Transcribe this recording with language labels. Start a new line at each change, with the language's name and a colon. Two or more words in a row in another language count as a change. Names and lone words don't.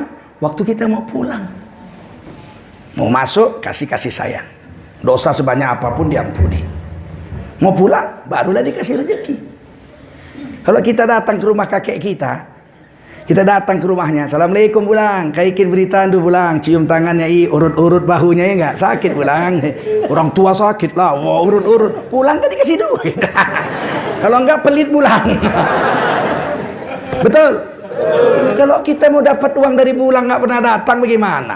Indonesian: Waktu kita mau pulang. Mau masuk, kasih sayang. Dosa sebanyak apapun diampuni. Mau pulang, barulah dikasih rezeki. Kalau kita datang ke rumah kakek kita datang ke rumahnya, Assalamualaikum pulang,
Batak Karo: kaikin berita andu
Indonesian: pulang, cium tangannya, urut-urut bahunya, ya enggak, sakit pulang. Orang tua sakit lah, urut-urut, pulang tadi kasih duit. Kalau enggak pelit pulang. Betul? Kalau kita mau dapat uang dari pulang nggak pernah datang, bagaimana?